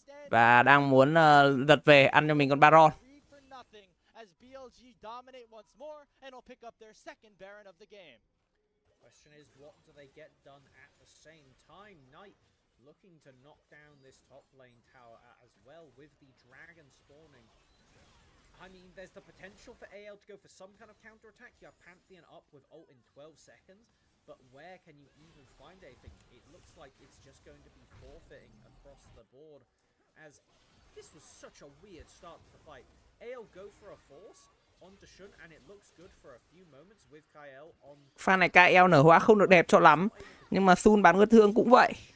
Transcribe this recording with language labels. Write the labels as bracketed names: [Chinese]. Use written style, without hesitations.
[Vietnamese] Và đang muốn giật về ăn cho mình con Baron. [English] Question is, what do they get done at the same time? Knight looking to knock down this top lane tower as well with the dragon spawning. I mean, there's the potential for AL to go for some kind of counter-attack. You have Pantheon up with ult in 12 seconds, but where can you even find anything? It looks like it's just going to be forfeiting across the board, as this was such a weird start to the fight. AL go for a force onto Shun, and it looks good for a few moments with Kyle on. [Vietnamese] Pha này KL nở hóa không được đẹp cho lắm, nhưng mà Sun bán ngân thương cũng vậy.